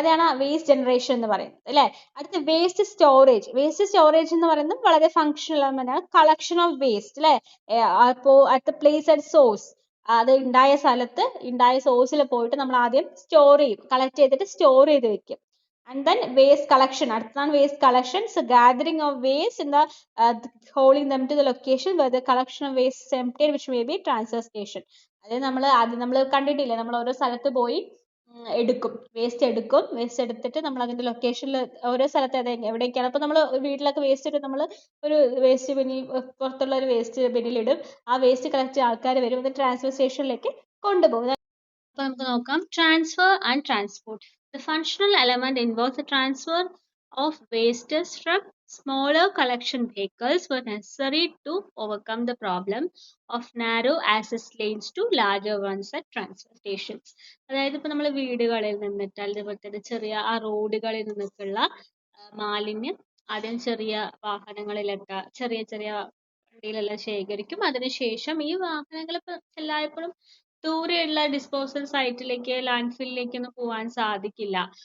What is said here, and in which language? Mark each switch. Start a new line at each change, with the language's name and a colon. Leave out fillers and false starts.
Malayalam: അതാണ് waste generation എന്ന് പറയുന്നത് അല്ലേ. അടുത്ത വേസ്റ്റ് സ്റ്റോറേജ്. വേസ്റ്റ് സ്റ്റോറേജ് എന്ന് പറയുന്നത് വളരെ ഫങ്ഷണൽ എലമെന്റ് ആണ്. കളക്ഷൻ ഓഫ് വേസ്റ്റ് അല്ലേ. അപ്പോൾ
English: at the place at source,
Malayalam: അത് ഉണ്ടായ സ്ഥലത്ത് ഉണ്ടായ സോഴ്സിൽ പോയിട്ട് നമ്മൾ ആദ്യം സ്റ്റോർ ചെയ്യും, കളക്ട് ചെയ്തിട്ട് സ്റ്റോർ ചെയ്ത് വെക്കും.
English: And then waste collection. അടുത്താണ് waste collection. So gathering of waste in the holding them to the location where the collection of waste is emptied, which may be transfer station.
Malayalam: അതായത് നമ്മൾ കണ്ടിട്ടില്ലേ, നമ്മൾ ഓരോ സ്ഥലത്ത് പോയി എടുക്കും, വേസ്റ്റ് എടുക്കും. വേസ്റ്റ് എടുത്തിട്ട് നമ്മൾ അതിന്റെ ലൊക്കേഷനിൽ ഓരോ സ്ഥലത്ത് എവിടേക്കാണ്. അപ്പോൾ നമ്മൾ വീട്ടിലൊക്കെ വേസ്റ്റ് ഇട്ട് നമ്മൾ ഒരു വേസ്റ്റ് ബിന്നിൽ, പുറത്തുള്ള ഒരു വേസ്റ്റ് ബിന്നിൽ ഇടും. ആ വേസ്റ്റ് കളക്ട് ചെയ്യാൻ ആൾക്കാർ വരും, അത് ട്രാൻസ്ഫർ സ്റ്റേഷനിലേക്ക് കൊണ്ടുപോകും. അപ്പോൾ നമുക്ക് നോക്കാം transfer and transport.
English: The functional element involves the transfer of wastes from smaller collection vehicles were necessary to overcome the problem of narrow access lanes to larger ones at transfer stations.
Malayalam: അതായത് ഇപ്പോൾ നമ്മൾ വീടുകളിൽ നിന്നിട്ട് അതുപോലെ തന്നെ ചെറിയ ആ റോഡുകളിൽ നിന്നൊക്കെയുള്ള മാലിന്യം ആദ്യം ചെറിയ വാഹനങ്ങളിലൊക്കെ ചെറിയ ചെറിയ വണ്ടിയിലെല്ലാം ശേഖരിക്കും. അതിനുശേഷം ഈ വാഹനങ്ങൾ ഇപ്പോൾ എല്ലായ്പ്പോഴും ദൂരെയുള്ള ഡിസ്പോസൽ സൈറ്റിലേക്ക്, ലാൻഡ് ഫില്ലിലേക്ക് ഒന്നും പോകാൻ സാധിക്കില്ല.